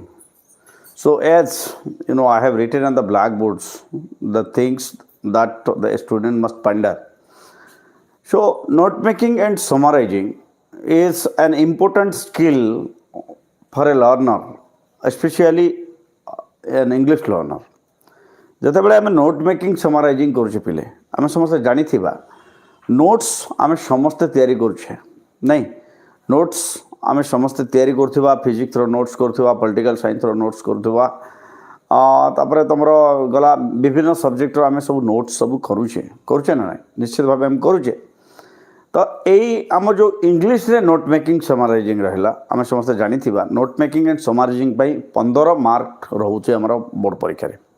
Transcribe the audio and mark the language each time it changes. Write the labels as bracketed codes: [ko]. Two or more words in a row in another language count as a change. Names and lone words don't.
[en] So, as you know, I have written on the blackboards the things that the student must ponder. So, note making and summarizing is an important skill for a learner, especially an English learner. [or] ଯେତେବେଳେ ଆମେ [en] note making summarizing [or] କରୁଛେ ପିଲେ ଆମେ ସମସ୍ତେ ଜାଣିଥିବା ନୋଟ୍ସ ଆମେ ସମସ୍ତେ ତିଆରି କରୁଛେ ନାଇଁ ନୋଟ୍ସ ଆମେ ସମସ୍ତେ ତିଆରି କରୁଥିବା ଫିଜିକ୍ସର ନୋଟ୍ସ କରୁଥିବା [en] political scienceର [or] ନୋଟ୍ସ କରୁଥିବା ତାପରେ ତୁମର ଗଲା ବିଭିନ୍ନ ସବଜେକ୍ଟର ଆମେ ସବୁ ନୋଟ୍ସ ସବୁ କରୁଛେ ନା ନାହିଁ ନିଶ୍ଚିତ ଭାବେ ଆମେ କରୁଛେ ତ ଏଇ ଆମ ଯେଉଁ ଇଂଲିଶରେ [en] note making summarizing [or] ରହିଲା ଆମେ ସମସ୍ତେ ଜାଣିଥିବା [en] note making and summarizing [or] ପାଇଁ 15 ମାର୍କ ରହୁଛି ଆମର ବୋର୍ଡ଼ ପରୀକ୍ଷାରେ